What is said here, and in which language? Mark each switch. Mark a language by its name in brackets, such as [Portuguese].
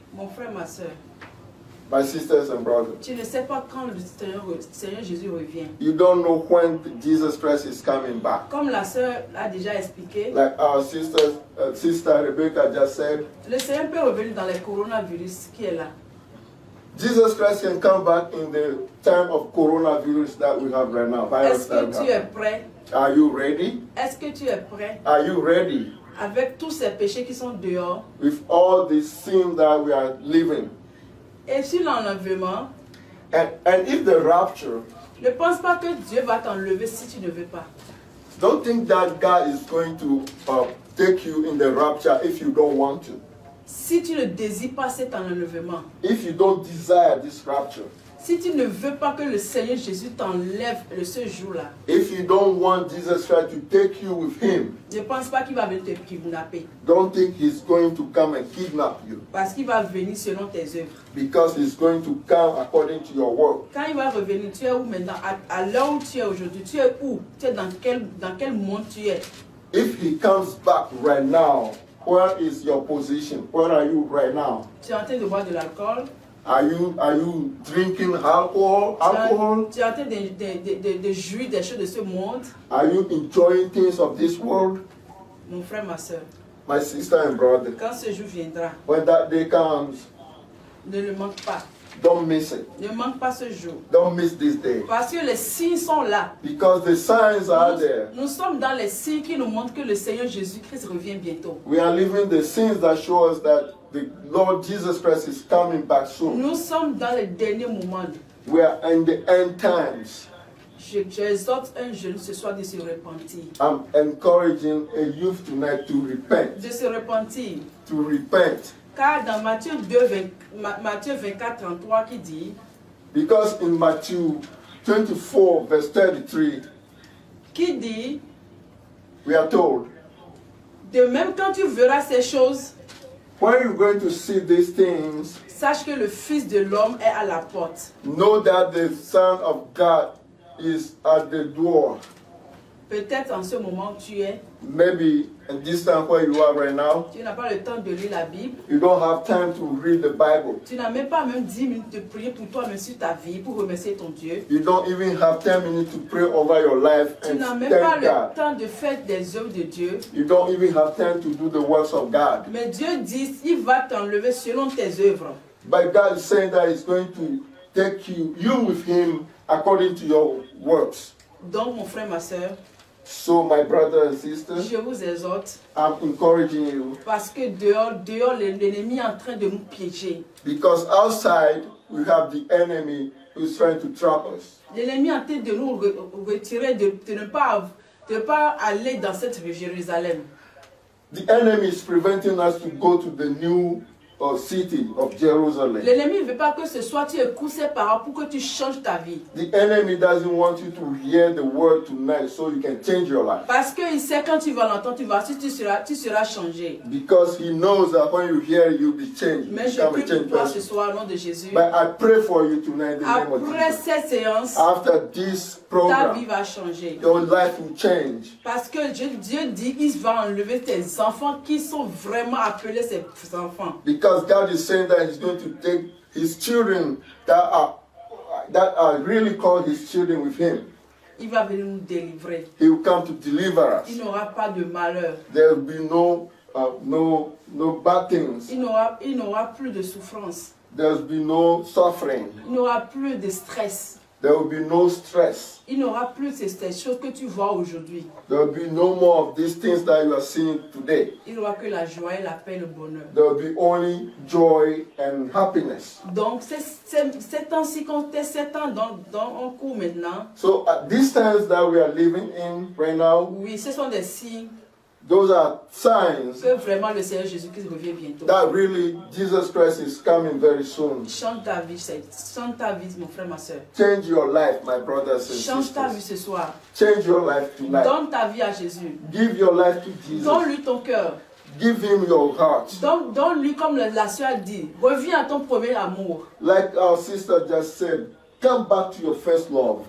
[French] Mon frère, ma soeur, [English] My sisters and brothers, [French] tu ne sais pas quand le Seigneur Jésus revient. [English] you don't know when Jesus Christ is coming back. [French] Comme la soeur l'a déjà expliqué, [English] Like our sister Rebecca just said, [French] le Seigneur peut revenir dans le coronavirus qui est là. [English] Jesus Christ can come back in the time of coronavirus that we have right now. [French] Est-ce que tu es prêt? [English] Are you ready? [French] Est-ce que tu es prêt? [English] Are you ready? [French] Avec tous ces péchés qui sont dehors [English] With all the sin that we are living. [French] et sur l'enlèvement, [English] And if the rapture, [French] ne pense pas que Dieu va t'enlever si tu ne veux pas. [English] don't think that God is going to take you in the rapture if you don't want to. [French] Si tu ne désires pas cet enlèvement, [English] If you don't desire this rapture. [French] si tu ne veux pas que le Seigneur Jésus t'enlève ce jour-là, [English] If you don't want Jesus Christ to take you with him, [French] ne pense pas qu'il va venir te kidnapper. [English] don't think he's going to come and kidnap you. [French] Parce qu'il va venir selon tes œuvres. [English] Because he's going to come according to your work. [French] Quand il va revenir, tu es où maintenant? À l'heure où tu es aujourd'hui, tu es où? Tu es dans quel monde tu es? [English] If he comes back right now, where is your position? Where are you right now? [French] Tu es en train de boire de l'alcool? [English] Are you drinking alcohol? [French] Tu es en train de jouir des choses de ce monde? [English] Are you enjoying things of this world? [French] Mon frère, ma soeur, [English] My sister and brother, [French] quand ce jour viendra, [English] when that day comes, [French] ne le manque pas. [English] don't miss it. [French] Ne manque pas ce jour. [English] Don't miss this day. [French] Parce que les signes sont là. [English] Because the signs are there. [French] Nous sommes dans les signes qui nous montrent que le Seigneur Jésus-Christ revient bientôt. [English] We are living the sins that show us that the Lord Jesus Christ is coming back soon. [French] Nous sommes dans les derniers moments. [English] We are in the end times. [French] J'exhorte un jeune ce soir de se repentir. [English] I'm encouraging a youth tonight to repent. [French] De se repentir. [English] To repent. [French] Car dans Matthieu 24, 33 qui dit, [English] Because in Matthew 24, verse 33, [French] qui dit, [English] we are told, [French] de même quand tu verras ces choses, [English] when you're going to see these things, [French] sache que le Fils de l'homme est à la porte. [English] know that the Son of God is at the door. [French] Peut-être en ce moment où tu es, [English] Maybe in this time where you are right now, [French] tu n'as pas le temps de lire la Bible. [English] you don't have time to read the Bible. [French] Tu n'as même pas 10 minutes de prier pour toi-même sur ta vie, pour remercier ton Dieu. [English] You don't even have 10 minutes to pray over your life [French] Tu [English] and [French] n'as même pas [English] thank [French] le [English] God. [French] temps de faire des œuvres de Dieu. [English] You don't even have time to do the works of God. [French] Mais Dieu dit, il va t'enlever selon tes œuvres. [English] But God is saying that He's going to take you with Him according to your works. [French] Donc, mon frère, ma soeur, [English] So, my brother and sister, [French] je vous exhorte, [English] I'm encouraging you [French] parce que dehors, l'ennemi est en train de nous piéger. [English] because outside we have the enemy who's trying to trap us. [French] L'ennemi est en train de nous retirer, de ne pas aller dans cette Jérusalem. [English] The enemy is preventing us to go to the new city of Jerusalem. [French] L'ennemi ne veut pas que ce soit tu écoutes ses paroles pour que tu changes ta vie. [English] The enemy doesn't want you to hear the word tonight so you can change your life. [French] Parce qu'il sait quand tu vas l'entendre, tu seras changé. [English] Because he knows that when you hear it, you'll be changed. [French] Mais je [English] Become a [French] prie pour [English] changed [French] toi ce [English] person. [French] soir au nom de Jésus. [English] But I pray for you tonight in the name of [French] Après [English] Jesus. [French] cette séance, [English] After this [French] ta vie [English] program, [French] va changer. [English] your life will change. [French] Parce que Dieu dit qu'il va enlever tes enfants qui sont vraiment appelés ses enfants. [English] Because God is saying that He's going to take His children that are really called His children with Him. [French] Il va venir nous délivrer. [English] He will come to deliver [French] Il [English] us. [French] n'aura pas de malheur. [English] There will be no bad things. [French] Il n'aura plus de souffrance. [English] There will be no suffering. [French] Il n'aura plus de stress. [English] There will be no stress. [French] Il n'aura plus ces choses que tu vois aujourd'hui. [English] There will be no more of these things that you are seeing today. [French] Il n'aura que la joie, la paix, le bonheur. [English] There will be only joy and happiness. [French] Donc, c'est temps-ci qu'on est 7 ans dans un cours maintenant. [English] So at these times that we are living in right now, [French] Oui, ce sont des signes [English] those are signs [French] que vraiment le Seigneur Jésus-Christ revient bientôt. [English] that really Jesus Christ is coming very soon. [French] Chante ta vie, mon frère, ma soeur. [English] Change your life, my brothers and [French] Change ta vie [English] sisters. [French] ce soir. [English] Change your life tonight. [French] Donne ta vie à Jésus. [English] Give your life to Jesus. [French] Donne-lui ton cœur. [English] Give Him your heart. [French] Donne-lui, comme la soeur dit, reviens à ton premier amour. [English] Like our sister just said, come back to your first love.